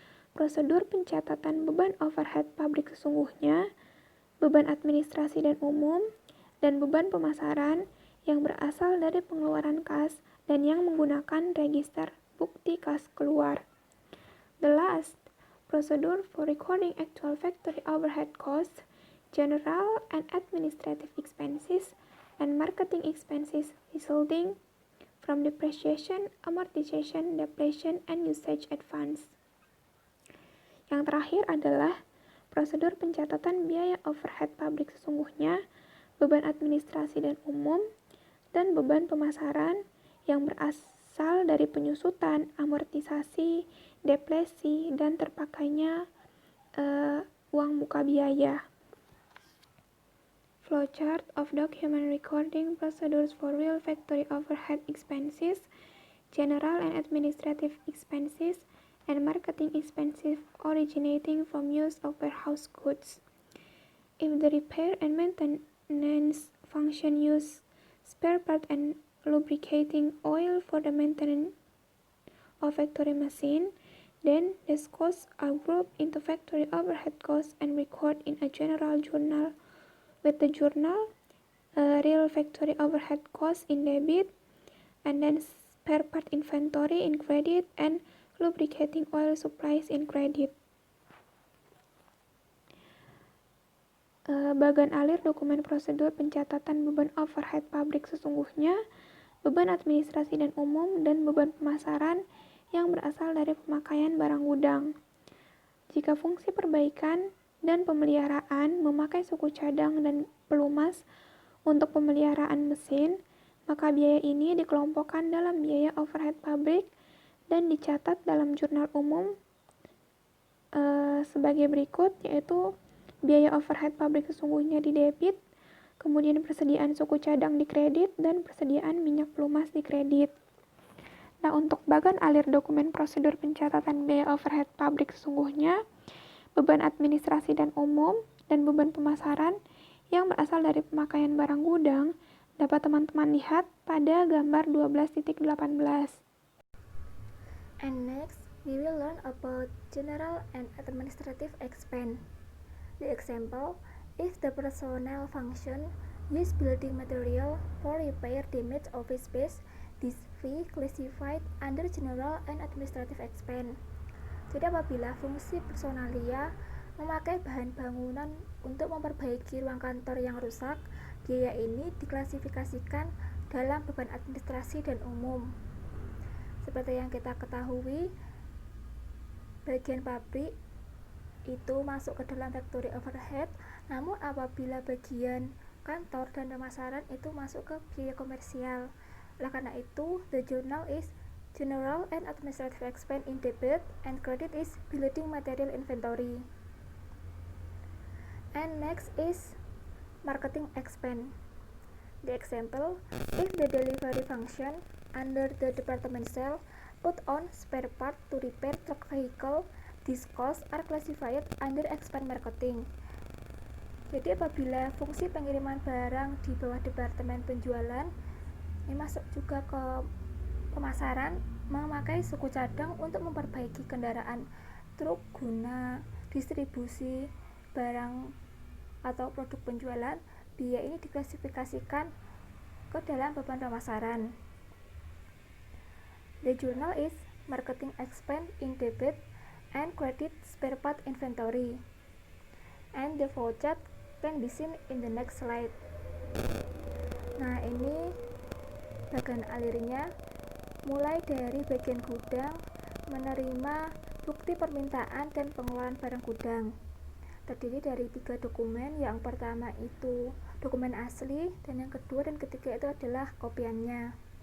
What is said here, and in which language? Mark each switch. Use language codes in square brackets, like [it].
[id] Prosedur pencatatan beban overhead pabrik sesungguhnya, beban administrasi dan umum, dan beban pemasaran yang berasal dari pengeluaran kas dan yang menggunakan register bukti kas keluar. [en] The last, procedure for recording actual factory overhead costs, general and administrative expenses, and marketing expenses resulting from depreciation, amortization, depletion, and usage advance. [id] Yang terakhir adalah prosedur pencatatan biaya overhead pabrik sesungguhnya, beban administrasi dan umum, dan beban pemasaran yang berasal dari penyusutan, amortisasi, depresi, dan terpakainya uang muka biaya. [en] Flowchart of document recording procedures for real factory overhead expenses, general and administrative expenses, and marketing expenses originating from use of warehouse goods. If the repair and maintenance function use spare part and lubricating oil for the maintenance of factory machine, then these costs are grouped into factory overhead costs and recorded in a general journal with the journal real factory overhead costs in debit, and then spare part inventory in credit, and lubricating oil supplies in credit. [id] Bagan alir dokumen prosedur pencatatan beban overhead pabrik sesungguhnya, beban administrasi dan umum, dan beban pemasaran yang berasal dari pemakaian barang gudang. Jika fungsi perbaikan dan pemeliharaan memakai suku cadang dan pelumas untuk pemeliharaan mesin, maka biaya ini dikelompokkan dalam biaya overhead pabrik dan dicatat dalam jurnal umum sebagai berikut, yaitu biaya overhead pabrik sesungguhnya di debit, kemudian persediaan suku cadang di kredit, dan persediaan minyak pelumas di kredit. Nah, untuk bagan alir dokumen prosedur pencatatan biaya overhead pabrik sesungguhnya, beban administrasi dan umum, dan beban pemasaran yang berasal dari pemakaian barang gudang dapat teman-teman lihat pada gambar 12.18. [en] And next, we will learn about general and administrative expense. The example, if the personnel function use building material for repair damaged office space, this fee classified under general and administrative expense. [id] Jadi apabila fungsi personalia memakai bahan bangunan untuk memperbaiki ruang kantor yang rusak, biaya ini diklasifikasikan dalam beban administrasi dan umum. Seperti yang kita ketahui, bagian pabrik itu masuk ke dalam factory overhead, namun apabila bagian kantor dan pemasaran itu masuk ke biaya komersial. Oleh karena itu, [en] the journal is general and administrative expense in debit, and credit is building material inventory. And next is marketing expense. The example, if the delivery function under the department sale put on spare part to repair truck vehicle, these costs are classified under expense marketing. [id] Jadi apabila fungsi pengiriman barang di bawah departemen penjualan ini masuk juga ke pemasaran, memakai suku cadang untuk memperbaiki kendaraan truk guna distribusi barang atau produk penjualan, biaya ini diklasifikasikan ke dalam beban pemasaran. [en] The journal is marketing expense in debit and credit spare part inventory. And the flowchart can be seen in the next slide. [id] Nah, ini bagian alirnya mulai dari bagian gudang menerima bukti permintaan dan pengeluaran barang gudang. Terdiri dari 3 dokumen. Yang pertama itu dokumen asli, dan yang kedua dan ketiga itu adalah kopiannya.